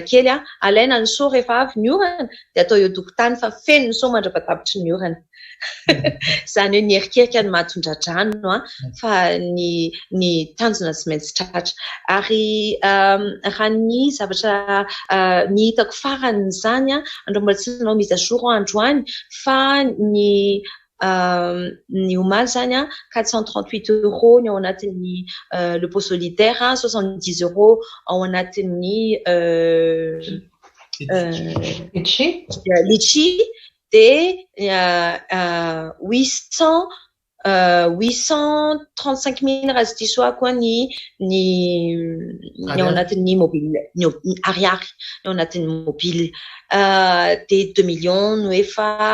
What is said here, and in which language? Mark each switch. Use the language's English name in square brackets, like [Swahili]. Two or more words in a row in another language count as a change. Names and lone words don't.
[Malagasy] kely alaina ny so rehefa avy ny orana dia atao eo tokotany fa feno ny so mandra-patapitry ny orana izany hoe ny erikerika ny mahatondradrano fa ny tanjona tsy maintsy tratra ary raha ny zavatra ny hitako faran'izany andro mbola tsy nanao [French] mise à jour [Malagasy] androany fa ny omaly zany 438 € ny ao anatin'ny [French] le pot solidaire [Malagasy] 70 € ao anatin'ny litchi dia 800 835 000 raha tsy diso ako ny ao anatin'ny mobile ny ariary ny ao anatin'ny mobile [French] de 2 millions [Malagasy] no efa